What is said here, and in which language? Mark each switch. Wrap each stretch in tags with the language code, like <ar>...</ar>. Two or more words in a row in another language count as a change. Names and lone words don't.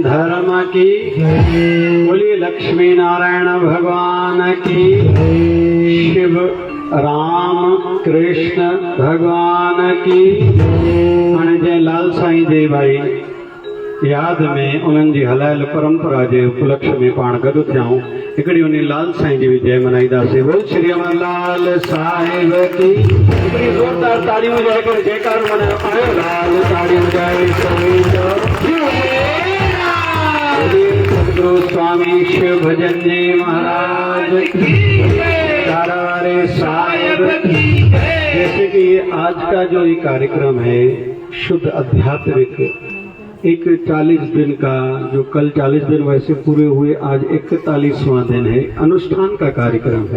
<hi>धर्म की, बोलिए लक्ष्मी नारायण भगवान की, शिव राम कृष्ण भगवान की।</hi> <sd>हाणे जंहिं लाल साईं जे भाई याद में उन्हनि जी हलायल परंपरा जे उपलक्ष्य में पाण गॾु थियाऊं, हिकिड़ी उन लाल साईं जी बि जय मनाईंदासीं।</sd> <hi>बोल श्री अमरलाल साहिब की।</hi> <sd>हिकिड़ी ज़ोरदार ताड़ियूं वॼाए करे जयकार मनायो। आयो लाल ताड़ियूं वॼाए सतगुरु स्वामी शिव भजन जी महाराज की, तारावारे साहिब की।</sd> <hi>जैसे कि आज का जो ये कार्यक्रम है शुद्ध आध्यात्मिक, एक 40 दिन का, जो कल 40 दिन वैसे पूरे हुए, आज 41वां दिन है, अनुष्ठान का कार्यक्रम है।</hi>